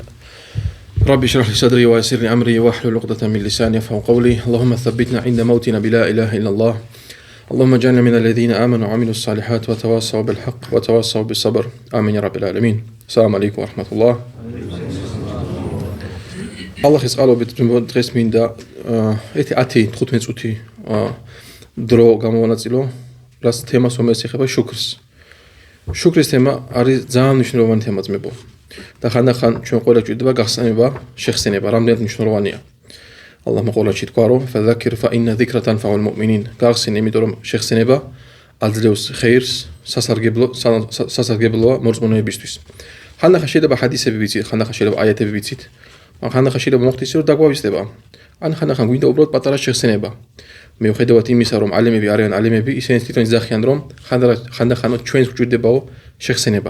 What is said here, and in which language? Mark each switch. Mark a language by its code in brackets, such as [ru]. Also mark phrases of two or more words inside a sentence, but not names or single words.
[ar] رب اشرح لي صدري ويسر لي أمري واحلل عقدة من لساني يفقهوا قولي. اللهم ثبتنا عند موتنا بلا إله إلا الله. اللهم اجعلنا من الذين آمنوا وعملوا الصالحات وتواصوا بالحق وتواصوا بالصبر. آمين يا رب العالمين. السلام عليكم ورحمة الله. الله يسألوبت [ka] დღეს მინდა ერთი 10-15 წუთი დრო გამოვანაწილო, რაც თემას რომელიც ეხება შუქრს. შუქრის თემა არის ძალიან მნიშვნელოვანი თემა ძმებო. და ხანდახან ჩვენ ყველა გვჭირდება გახსენება, შეხსენება, რამდენად მნიშვნელოვანია. ალლაჰმა ყურანში თქვა რომ [ar] فذكر فإن ذكرى تنفع المؤمنين. [ka] გახსენე, იმიტომ რომ შეხსენება აძლევს ხეირს, სასარგებლოა მორწმუნეებისთვის. ხანდახან შეიძლება ჰადისები ვიცით, ხანდახან შეიძლება აიათები ვიცით. ხანდახან შეიძლება მოხდეს რომ დაგვავისდება. ან ხანდახან გვინდა უბრალოდ პატარა შეხსენება. მიუხედავად იმისა რომ ალიმები არიან ალიმები, ისინი თვითონ იძახიან რომ ხანდახან ჩვენს გვჭირდებაო შეხსენება.